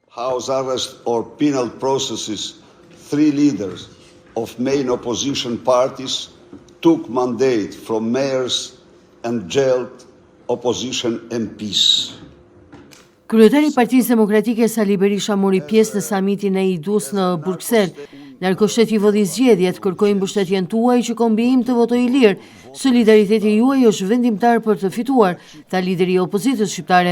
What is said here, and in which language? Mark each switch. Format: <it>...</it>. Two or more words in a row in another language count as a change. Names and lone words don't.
<en>house arrest or penal processes 3 leaders of main opposition parties took mandate from mayors and jailed opposition MPs.</en> <sq>Kryetari i Partisë Demokratike Sali Berisha mori pjesë në samitin e IDU-s në Bruksel. Narkoshteti vëdhi zgjedhjet, kërkoi mbështetjen tuaj që kombijim të votojë lirë. Solidariteti juaj është vendimtar për të fituar, tha lideri i opozitës shqiptare.</sq>